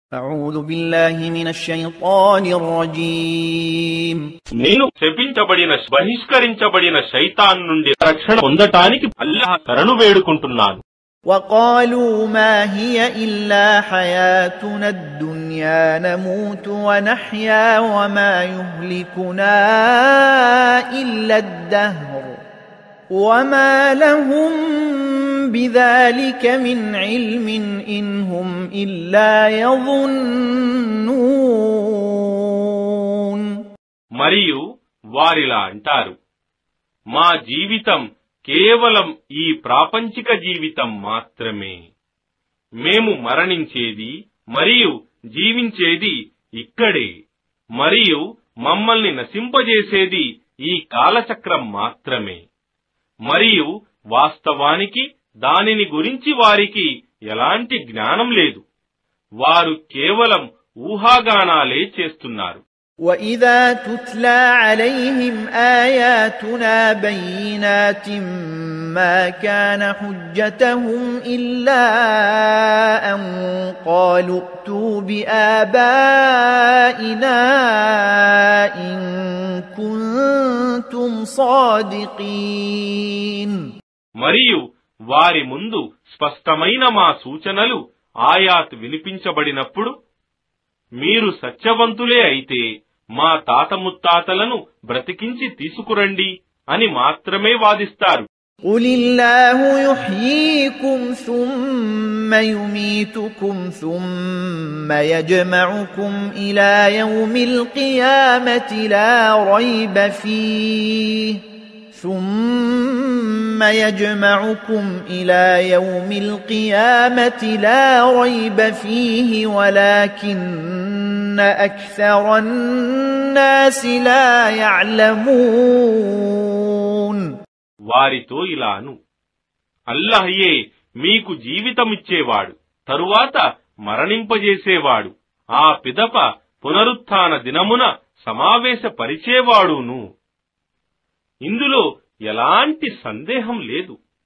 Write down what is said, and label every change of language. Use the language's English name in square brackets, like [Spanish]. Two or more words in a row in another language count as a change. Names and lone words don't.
[Arabic] أعوذ بالله من الشيطان الرجيم [Telugu] నేను శపించబడిన బహిష్కరించబడిన శైతాన్ నుండి రక్షణ పొందటానికి అల్లాహ్ శరణు వేడుకుంటున్నాను. [Arabic] وقالوا ما هي إلا حياتنا الدنيا نموت ونحيا وما يهلكنا إلا الدهر وما لهم بذلك من علم إن هم إلا يظنون. [Telugu] మరియు వారిలా అంటారు, మా జీవితం కేవలం ఈ ప్రాపంచిక జీవితం మాత్రమే. మేము మరణించేది మరియు జీవించేది ఇక్కడే, మరియు మమ్మల్ని నశింపజేసేది ఈ కాలచక్రం మాత్రమే. మరియు వాస్తవానికి దానిని గురించి వారికి ఎలాంటి జ్ఞానం లేదు. వారు కేవలం ఊహాగానాలే చేస్తున్నారు. [Arabic] وَإِذَا تُتْلَى عَلَيْهِمْ آيَاتُنَا بَيِّنَاتٍ مَا كَانَ حُجَّتَهُمْ إِلَّا أَن قَالُوا ائْتُوا بِآبَائِنَا إِن كُنتُمْ صَادِقِينَ. [Telugu] మరియు వారి ముందు స్పష్టమైన మా సూచనలు ఆయాత్ వినిపించబడినప్పుడు, మీరు సత్యవంతులే అయితే మా తాత ముత్తాతలను బ్రతికించి తీసుకురండి అని మాత్రమే వాదిస్తారు. [Arabic] قُلِ اللَّهُ يُحْيِيكُمْ ثُمَّ يُمِيتُكُمْ ثُمَّ يَجْمَعُكُمْ إِلَى يَوْمِ الْقِيَامَةِ لَا رَيْبَ فِيهِ ثُمَّ يَجْمَعُكُمْ إِلَى يَوْمِ الْقِيَامَةِ لَا رَيْبَ فِيهِ وَلَكِنَّ أَكْثَرَ النَّاسِ لَا يَعْلَمُونَ. [Telugu] వారితో ఇలాను, అల్లాహయే మీకు జీవితమిచ్చేవాడు, తరువాత మరణింపజేసేవాడు, ఆ పిదప పునరుత్థాన దినమున సమావేశపరిచేవాడును. ఇందులో ఎలాంటి సందేహం లేదు.